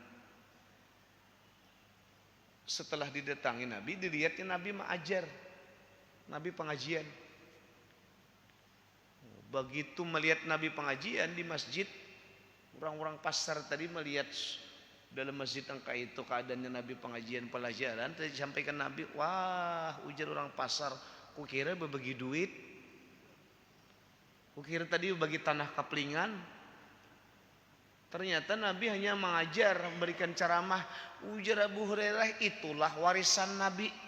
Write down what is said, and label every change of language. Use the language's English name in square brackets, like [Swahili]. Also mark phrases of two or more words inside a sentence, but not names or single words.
[Indonesian] Setelah didatangi Nabi, dilihatnya Nabi mengajar, Nabi pengajian. Begitu melihat Nabi pengajian di masjid, orang-orang pasar tadi melihat dalam masjid angka itu keadaannya Nabi pengajian pelajaran, tadi disampaikan Nabi, wah ujar orang pasar, kukira berbagi duit, kukira tadi bagi tanah kaplingan. Ternyata Nabi hanya mengajar, memberikan ceramah. Ujar Abu Hurairah, itulah warisan Nabi.